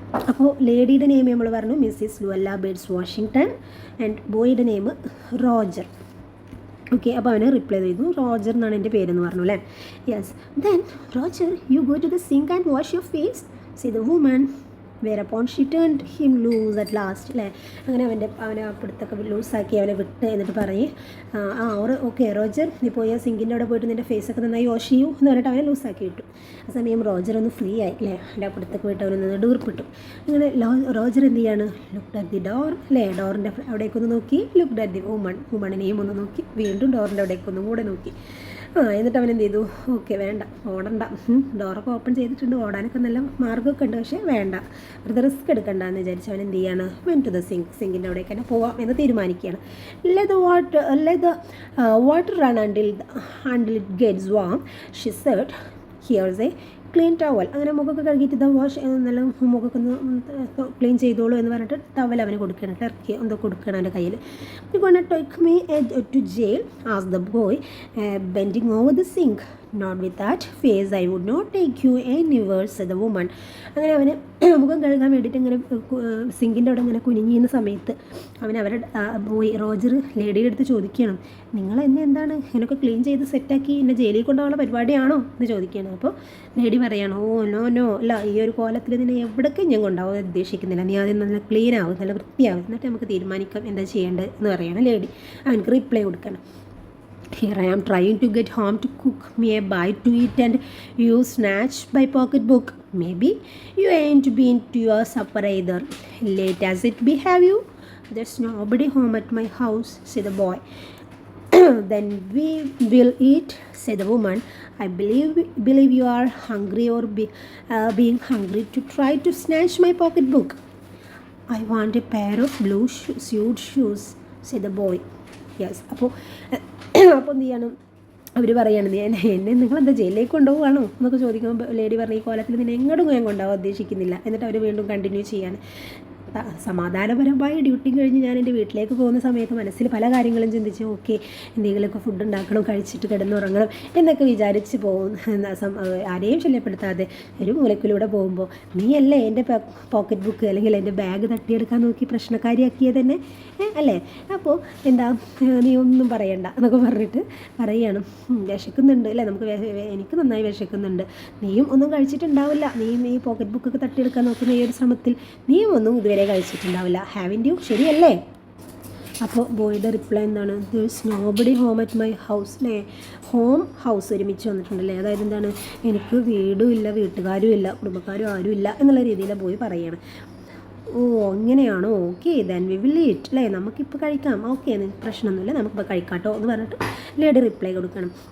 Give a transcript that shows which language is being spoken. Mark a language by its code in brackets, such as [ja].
[ml] അപ്പോൾ ലേഡിയുടെ നെയിം നമ്മൾ പറഞ്ഞു Mrs ലുവല്ല birds Washington and ബോയുടെ name Roger. Okay, അപ്പോൾ അവന് റിപ്ലൈ ചെയ്തു, "റോജർ എന്നാണ് എൻ്റെ പേരെന്ന് പറഞ്ഞു അല്ലേ." [en] Yes. "Then, Roger, you go to the sink and wash your face," said the woman. Whereupon she turned him loose at last അല്ലേ. [ml] അങ്ങനെ അവനെ പിടുത്തൊക്കെ ലൂസാക്കി അവനെ വിട്ട് എന്നിട്ട് പറയും, ഓക്കെ റോജർ, നീ പോയി സിങ്കിൻ്റെ അവിടെ പോയിട്ട് നിൻ്റെ ഫേസൊക്കെ നന്നായി വാഷ് ചെയ്യൂ എന്ന് പറഞ്ഞിട്ട് അവനെ ലൂസാക്കി വിട്ടു. ആ സമയം റോജർ ഒന്ന് ഫ്രീ ആയി അല്ലേ. അവൻ്റെ പിടുത്തൊക്കെ പോയിട്ട് അവനൊന്ന് ഡൂർപ്പിട്ടു. അങ്ങനെ റോജർ എന്ത് ചെയ്യാണ്, [en] looked at the door [ml] അല്ലേ, ഡോറിൻ്റെ അവിടേക്കൊന്ന് നോക്കി. [en] looked at the [ml] വുമണിനെയും ഒന്ന് നോക്കി. വീണ്ടും ഡോറിൻ്റെ അവിടേക്കൊന്നും കൂടെ നോക്കി. എന്നിട്ട് അവൻ എന്ത് ചെയ്തു, ഓക്കെ വേണ്ട, ഓടണ്ട, ഡോറൊക്കെ ഓപ്പൺ ചെയ്തിട്ടുണ്ട്, ഓടാനൊക്കെ നല്ല മാർഗ്ഗമൊക്കെ ഉണ്ട്, പക്ഷേ വേണ്ട, വെറുതെ റിസ്ക് എടുക്കണ്ട എന്ന് വിചാരിച്ച് അവൻ എന്ത് ചെയ്യാണ്, വെൻ ടു ദ സിങ്കിൻ്റെ അവിടേക്ക് തന്നെ പോവാം എന്ന് തീരുമാനിക്കുകയാണ്. [en] let the water run until it gets warm, she said. Here's a clean towel. [ml] അങ്ങനെ മുഖമൊക്കെ കഴുകിയിട്ട് നല്ല മുഖമൊക്കെ ഒന്ന് ക്ലീൻ ചെയ്തോളൂ എന്ന് പറഞ്ഞിട്ട് ടവൽ അവന് കൊടുക്കണം, ടർക്കി എന്തോ കൊടുക്കണം അവൻ്റെ കയ്യിൽ. [en] "You gonna take me to jail?" asked the boy, bending over the sink. not with that face I would not take you anywhere, said the woman. [ml] അങ്ങനെ അവന് മുഖം കഴുകാൻ വേണ്ടിയിട്ട് ഇങ്ങനെ സിങ്കിൻ്റെ അവിടെ ഇങ്ങനെ കുനിഞ്ഞിരുന്ന സമയത്ത് പോയി റോജർ ലേഡിയുടെ അടുത്ത് ചോദിക്കണം, നിങ്ങൾ എന്നെ എന്താണ് ഇങ്ങനെയൊക്കെ ക്ലീൻ ചെയ്ത് സെറ്റാക്കി എന്നെ ജയിലിൽ കൊണ്ടുപോകാനുള്ള പരിപാടിയാണോ എന്ന് ചോദിക്കുകയാണ്. അപ്പോൾ ലേഡി പറയണം, ഓ നോ അല്ല, ഈ ഒരു കോലത്തിൽ നിന്നെ എവിടേക്കും ഞാൻ കൊണ്ടാവാൻ ഉദ്ദേശിക്കുന്നില്ല, നീ ആദ്യം നല്ല ക്ലീൻ ആവും, നല്ല വൃത്തിയാവും, എന്നിട്ട് നമുക്ക് തീരുമാനിക്കാം എന്താ ചെയ്യേണ്ടത് എന്ന് പറയണം ലേഡി. അവനക്ക് റിപ്ലൈ കൊടുക്കണം. [en] Here I am trying to get home to cook me a bite to eat and you snatch my pocketbook. Maybe you ain't been to your supper either. Late as it be, have you? There's nobody home at my house, said the boy. Then we will eat, said the woman. I believe you are hungry or being hungry to try to snatch my pocketbook. I want a pair of blue suede shoes, said the boy. Yes. [ml] അപ്പോൾ എന്ത് ചെയ്യണം, അവർ പറയാണ്, എന്നെ നിങ്ങളെന്താ ജയിലിലേക്ക് കൊണ്ടുപോകുകയാണോ എന്നൊക്കെ ചോദിക്കുമ്പോൾ lady പറഞ്ഞ, ഈ കോലത്തിൽ നിന്നെ എങ്ങോട്ടും ഞാൻ കൊണ്ടുപോകാൻ ഉദ്ദേശിക്കുന്നില്ല. എന്നിട്ട് അവർ വീണ്ടും കണ്ടിന്യൂ ചെയ്യാണ്. സമാധാനപരമായി ഡ്യൂട്ടി കഴിഞ്ഞ് ഞാൻ എൻ്റെ വീട്ടിലേക്ക് പോകുന്ന സമയത്ത് മനസ്സിൽ പല കാര്യങ്ങളും ചിന്തിച്ച്, ഓക്കെ എന്തെങ്കിലുമൊക്കെ ഫുഡ് ഉണ്ടാക്കണം, കഴിച്ചിട്ട് കിടന്നുറങ്ങണം എന്നൊക്കെ വിചാരിച്ച് പോകും. ആരെയും ശല്യപ്പെടുത്താതെ ഒരു മൂലക്കിലൂടെ പോകുമ്പോൾ, നീയല്ലേ എൻ്റെ പോക്കറ്റ് ബുക്ക് അല്ലെങ്കിൽ എൻ്റെ ബാഗ് തട്ടിയെടുക്കാൻ നോക്കി പ്രശ്നക്കാരിയാക്കിയത് തന്നെ അല്ലേ, അപ്പോൾ എന്താ നീ ഒന്നും പറയണ്ട എന്നൊക്കെ പറഞ്ഞിട്ട് പറയുകയാണ്. വിശക്കുന്നുണ്ട് അല്ലേ, എനിക്ക് നന്നായി വിശക്കുന്നുണ്ട്, നീയും ഒന്നും കഴിച്ചിട്ടുണ്ടാവില്ല, നീയും ഈ പോക്കറ്റ് ബുക്കൊക്കെ തട്ടിയെടുക്കാൻ നോക്കുന്ന ഈ ഒരു ശ്രമത്തിൽ നീയും ഒന്നും ഇതുവരെ കഴിച്ചിട്ടുണ്ടാവില്ല, [en] haven't you, [ml] ശരിയല്ലേ? അപ്പോൾ ബോയുടെ റിപ്ലൈ എന്താണ്, [en] there is nobody home at my house. [ml] അല്ലേ, ഹൗസ് ഒരുമിച്ച് വന്നിട്ടുണ്ടല്ലേ, അതായത് എന്താണ്, എനിക്ക് വീടും ഇല്ല, വീട്ടുകാരും ഇല്ല, കുടുംബക്കാരും ആരും ഇല്ല എന്നുള്ള രീതിയിൽ ബോയ് പറയുകയാണ്. ഓ അങ്ങനെയാണോ, okay [en] then we will eat, [ml] അല്ലേ, നമുക്കിപ്പോൾ കഴിക്കാം, ഓക്കെ പ്രശ്നമൊന്നുമില്ല, നമുക്കിപ്പോൾ കഴിക്കാട്ടോ എന്ന് പറഞ്ഞിട്ട് ലേഡി റിപ്ലൈ കൊടുക്കണം.